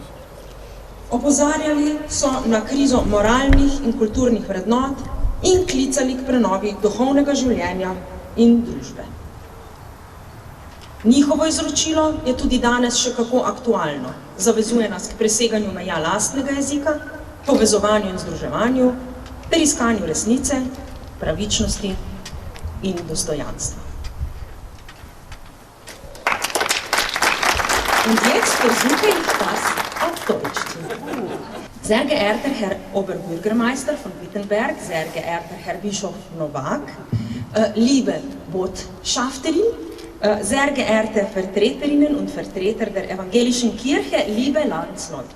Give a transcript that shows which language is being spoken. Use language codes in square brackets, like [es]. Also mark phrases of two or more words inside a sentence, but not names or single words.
[sl] Opozarjali so na krizo moralnih in kulturnih vrednot in klicali k prenovi duhovnega življenja in družbe. Njihovo izročilo je tudi danes še kako aktualno. Zavezuje nas k preseganju meja lastnega jezika, povezovanju in združevanju, ter iskanju resnice, pravičnosti in dostojanstva. [de] Und jetzt versuche ich das auf Deutsch zu sagen. Sehr geehrter Herr Oberbürgermeister von Wittenberg, sehr geehrter Herr Bischof Novak, liebe Botschafterin, sehr geehrte Vertreterinnen und Vertreter der evangelischen Kirche, liebe Landsleute.